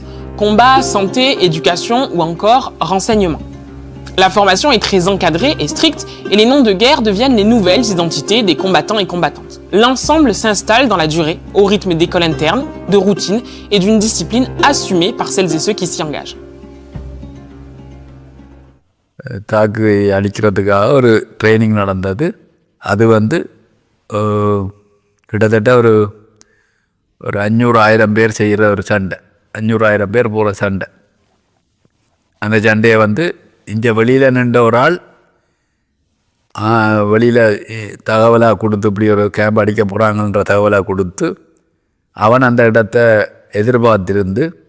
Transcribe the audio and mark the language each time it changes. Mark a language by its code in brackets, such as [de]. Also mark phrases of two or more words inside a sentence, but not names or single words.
[fr] Combat, santé, éducation ou encore renseignement. La formation est très encadrée et stricte et les noms de guerre deviennent les nouvelles identités des combattants et combattantes. L'ensemble s'installe dans la durée, au rythme d'école interne, de routine et d'une discipline assumée par celles et ceux qui s'y engagent. [ta] தாக்கு அழிக்கிறதுக்காக ஒரு ட்ரைனிங் நடந்தது. அது கிட்டத்தட்ட ஒரு 500,000 பேர் செய்கிற ஒரு சண்டை, 500,000 பேர் போகிற சண்டை. அந்த சண்டையை இங்கே வெளியில் நின்ற ஒரு ஆள் வெளியில் தகவலாக கொடுத்து இப்படி ஒரு கேம்ப் அடிக்க போகிறாங்கன்ற தகவலாக கொடுத்து அவன் அந்த இடத்த எதிர்பார்த்திருந்து